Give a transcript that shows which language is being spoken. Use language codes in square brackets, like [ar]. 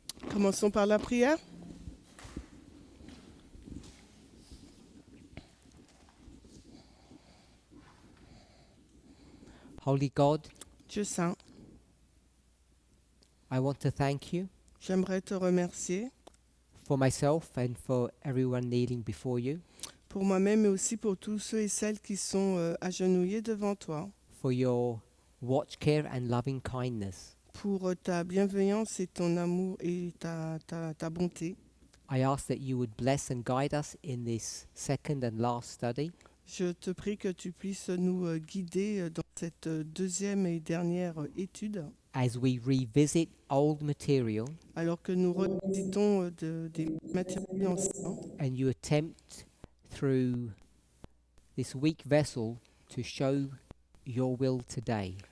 [fr] Commençons par la prière. [en] Holy God, [fr] Dieu saint, [en] I want to thank you [fr] j'aimerais te remercier [en] for myself and for everyone kneeling before you, [fr] pour moi-même et aussi pour tous ceux et celles qui sont agenouillés devant toi, [en] for your watch care and loving kindness. [fr] pour ta bienveillance et ton amour et ta bonté. [en] I ask that you would bless and guide us in this second and last study. [fr] Je te prie que tu puisses nous guider dans cette deuxième et dernière étude, [en] As we revisit old material [fr] alors que nous revisitons des matériaux anciens [en] and you attempt through this weak vessel to show your will today.